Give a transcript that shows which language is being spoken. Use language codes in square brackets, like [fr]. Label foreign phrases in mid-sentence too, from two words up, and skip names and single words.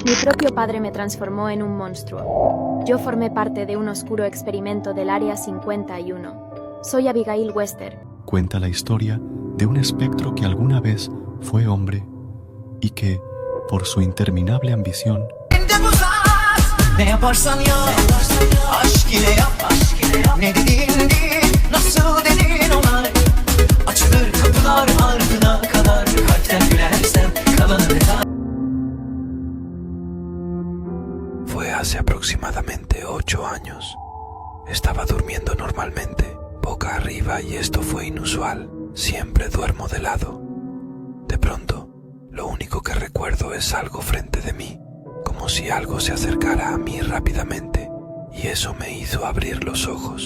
[es] Mi propio padre me transformó en un monstruo. Yo formé parte de un oscuro experimento del Área 51. Soy Abigail Wester. Cuenta la historia de un espectro que alguna vez fue hombre y que, por su interminable ambición, [tr] ne yaparsan yap, aşk ile yap, ne dediğin değil, nasıl dedin olay. Açılır kapılar ardına kadar, kalpten gülersen kalanı detay. [es] Fue hace aproximadamente 8 años. Estaba durmiendo normalmente, boca arriba, y esto fue inusual. Siempre duermo de lado. De pronto, lo único que recuerdo es algo frente de mí, como si algo se acercara a mí rápidamente, y eso me hizo abrir los ojos.